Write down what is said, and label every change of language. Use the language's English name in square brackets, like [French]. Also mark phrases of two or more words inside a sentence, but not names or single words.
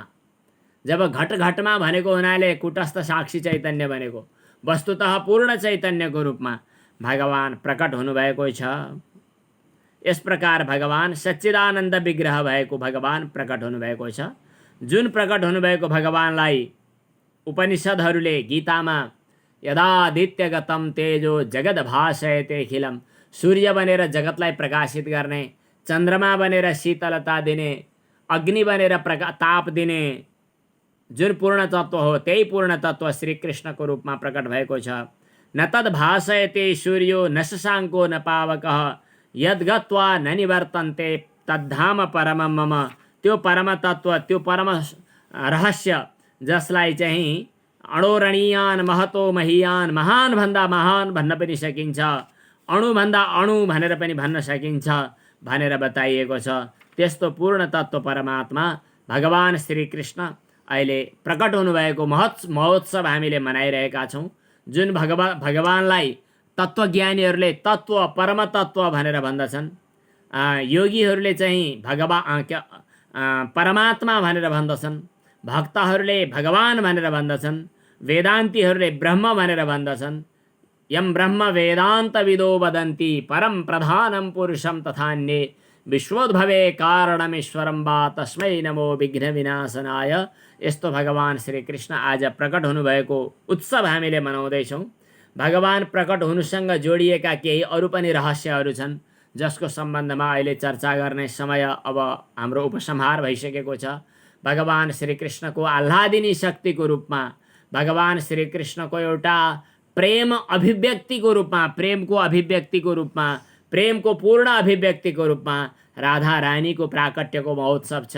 [Nepali] जब घट घटमा भनेको हुनाले कुटस्थ साक्षी चैतन्य भनेको वस्तुतः पूर्ण चैतन्यको रूपमा भगवान प्रकट हुनुभएको छ। यस प्रकार भगवान सच्चिदानन्द विग्रह भएको भगवान प्रकट हुनुभएको छ। जुन प्रकट हुनुभएको भगवानलाई उपनिषदहरूले गीतामा [Sanskrit] यदादित्यगतम तेजो जगद भासयते अखिलम, [Nepali] सूर्य बनेर जगतलाई प्रकाशित गर्ने, चन्द्रमा बनेर शीतलता दिने, अग्नि बनेर ताप दिने जुन पूर्ण तत्व हो त्यही पूर्ण तत्व श्रीकृष्णको रूपमा प्रकट भएको छ। [Sanskrit] न तद् भासयते सूर्यो न शशाङ्को न पावकः, यद्गत्वा न निवर्तन्ते तद्धाम परमं मम। [Nepali] त्यो परम तत्व, त्यो परम रहस्य जसलाई चाहिँ [Sanskrit] अणोरणीयान महतो महीयान, [Nepali] महान भन्दा महान भन्न पनि सकिन्छ, अणुभन्दा अणु भनेर पनि भन्न सकिन्छ भनेर बताइएको छ। त्यस्तो पूर्ण तत्व परमात्मा भगवान श्रीकृष्ण अहिले प्रकट हुनुभएको महोत्सव हामीले मनाइरहेका छौँ। जुन भगवानलाई तत्त्वज्ञानीहरूले तत्त्व परम तत्त्व भनेर भन्दछन्, योगीहरूले चाहिँ परमात्मा भनेर भन्दछन्, भक्तहरूले भगवान भनेर भन्दछन्, वेदान्तीहरूले ब्रह्म भनेर भन्दछन्। [Sanskrit] यम ब्रह्म वेदान्त विदो वदन्ति परम प्रधानम पुरुषम तथान्ये विश्वोद्भवे कारणमेश्वरम वा तस्मै नमो विघ्न विनाशनाय। [Nepali] यस्तो भगवान श्रीकृष्ण आज प्रकट हुनुभएको उत्सव हामीले मनाउँदैछौँ। भगवान प्रकट हुनुसँग जोडिएका केही अरू पनि रहस्यहरू छन् जसको सम्बन्धमा अहिले चर्चा गर्ने समय अब हाम्रो उपसंहार भइसकेको छ। भगवान श्रीकृष्णको आह्लादिनी शक्तिको रूपमा, भगवान श्रीकृष्णको एउटा प्रेम अभिव्यक्तिको रूपमा, प्रेमको अभिव्यक्तिको रूपमा, प्रेमको पूर्ण अभिव्यक्तिको रूपमा राधा रानीको प्राकट्यको महोत्सव छ।